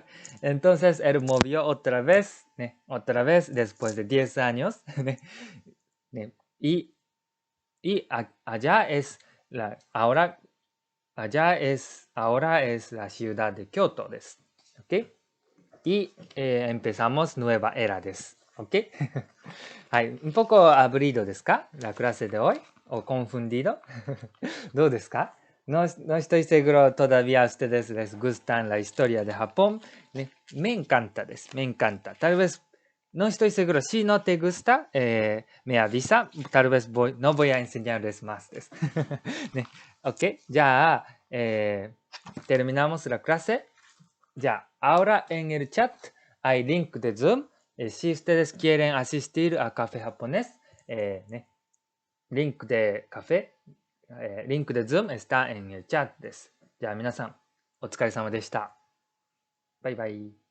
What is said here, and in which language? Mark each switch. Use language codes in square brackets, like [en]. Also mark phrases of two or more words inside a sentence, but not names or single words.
[es] Entonces él movió otra vez después de 10 años y, allá es ahora, ahora es la ciudad de Kyoto ¿ok? Y empezamos nueva era ¿ok? はい。un poco aburrido ですか la clase de hoy? ¿O confundido? [ja] どうですか [es] no estoy seguro todavía a ustedes les gustan la historia de Japón. Me encanta me encanta. Tal vez, no estoy seguro. Si no te gusta, me avisa. Tal vez no voy a enseñarles más ok, ya terminamos la clase. Ya, ahora en el chat hay link de Zoom. Si ustedes quieren asistir a Café Japonés, link de café, link de Zoom está en el chat です。 [ja] じゃあ皆さん、お疲れ様でした。バイバイ。